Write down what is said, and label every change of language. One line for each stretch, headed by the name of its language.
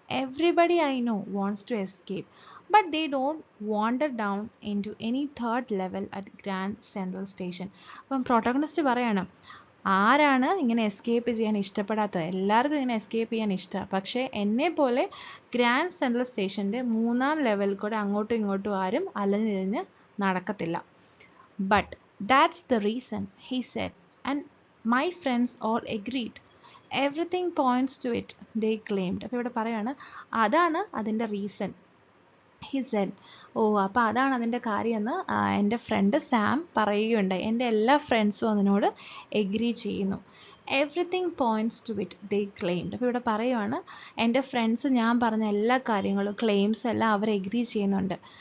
English: Everybody I know wants to escape, but they don't wander down into any third level at Grand Central Station.
Malayalam: അപ്പം protagonist പറയാണ്, ആരാണ് ഇങ്ങനെ escape ചെയ്യാൻ ഇഷ്ടപ്പെടാത്തത്? എല്ലാവർക്കും ഇങ്ങനെ escape ചെയ്യാൻ ഇഷ്ടമാണ്, പക്ഷേ എന്നെപ്പോലെ ഗ്രാൻഡ് സെൻട്രൽ സ്റ്റേഷൻ്റെ 3ാം ലെവലിൽ കൂടെ അങ്ങോട്ടും ഇങ്ങോട്ടും ആരും അലഞ്ഞിരിഞ്ഞ് നടക്കത്തില്ല. But
English: that's the reason, he said, and my friends all agreed. Everything points to it, they claimed.
Malayalam: അപ്പോൾ ഇവിടെ പറയാണ്, അതാണ് അതിൻ്റെ റീസൺ.
English: he said,
Malayalam: അപ്പോൾ അതാണ് അതിൻ്റെ കാര്യമെന്ന് എൻ്റെ ഫ്രണ്ട് സാം പറയുകയുണ്ടായി. എൻ്റെ എല്ലാ ഫ്രണ്ട്സും അതിനോട് എഗ്രി ചെയ്യുന്നു.
English: Everything points to it, they claimed.
Malayalam: അപ്പോൾ ഇവിടെ പറയുവാണ്, എൻ്റെ ഫ്രണ്ട്സ് ഞാൻ പറഞ്ഞ എല്ലാ കാര്യങ്ങളും ക്ലെയിംസ് എല്ലാം അവർ എഗ്രി ചെയ്യുന്നുണ്ട്.